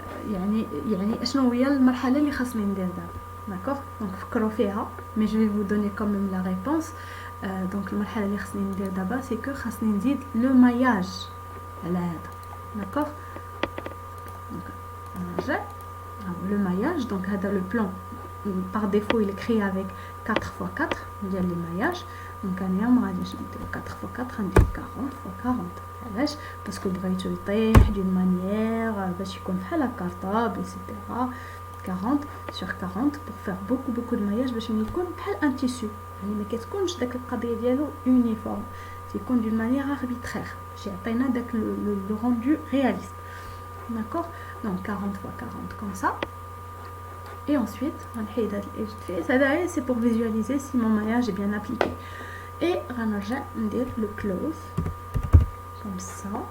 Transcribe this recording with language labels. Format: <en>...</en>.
<ar>يعني اشنو هي المرحله اللي خاصني ندير دابا.</ar> <fr>D'accord, donc</fr> <ar>فكروا فيها,</ar> <fr>mais je vais vous donner quand même la réponse.</fr> <ar>Donc المرحله اللي خاصني ندير دابا c'est que خاصني نزيد le maillage على هذا.</ar> <fr>D'accord, donc le maillage. Donc هذا le plan par défaut il est créé avec 4x4 ديال les maillages.</fr> <ar>Donc انا ما غاديش ندير 4x4, غندير 40x40. علاش؟ باسكو بغيتو يطيح</ar> <fr>d'une manière</fr> <ar>باش يكون بحال كارطاب etc.</ar> <fr>40 sur 40 pour faire beaucoup de maillage</fr> <ar>باش يكون بحال</ar> <fr>un tissu.</fr> <ar>يعني ما كتكونش داك القضيه ديالو uniforme, تيكون</ar> <fr>d'une manière arbitraire</fr> <ar>باش يعطينا داك</ar> <fr>le rendu réaliste. D'accord, donc 40 x 40 comme ça. Et ensuite</fr> <ar>غنحيد هاد الإجد هذا</ar> <fr>c'est pour visualiser si mon maillage est bien appliqué. Et غنرجع ندير le close comme ça.</fr>